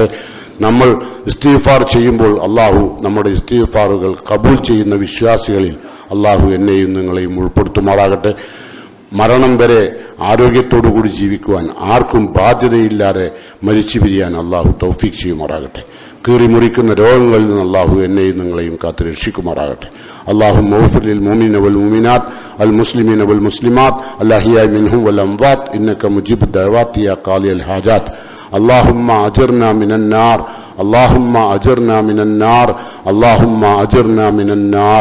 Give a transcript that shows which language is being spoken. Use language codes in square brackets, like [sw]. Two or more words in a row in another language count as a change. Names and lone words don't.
[ml] നമ്മൾ ഇസ്തിഗ്ഫാർ ചെയ്യുമ്പോൾ അള്ളാഹു നമ്മുടെ ഇസ്തിഗ്ഫാറുകൾ കബൂൽ ചെയ്യുന്ന വിശ്വാസികളിൽ അള്ളാഹു എന്നെയും നിങ്ങളെയും ഉൾപ്പെടുത്തുമാറാകട്ടെ. മരണം വരെ ആരോഗ്യത്തോടുകൂടി ജീവിക്കുവാൻ, ആർക്കും ബാധ്യതയില്ലാതെ മരിച്ചു പിരിയാൻ അള്ളാഹു തൗഫീഖ് ചെയ്യുമാറാകട്ടെ. കീറിമുറിക്കുന്ന രോഗങ്ങളിൽ നിന്ന് അള്ളാഹു എന്നെയും നിങ്ങളെയും കാത്ത് രക്ഷിക്കുമാറാകട്ടെ. [ar] اللهم اغفر للمؤمنين والمؤمنات المسلمين والمسلمات الأحياء منهم والأموات إنك مجيب الدعوات يا قاضي الحاجات. اللهم أجرنا من النار، اللهم أجرنا من النار، اللهم أجرنا من النار.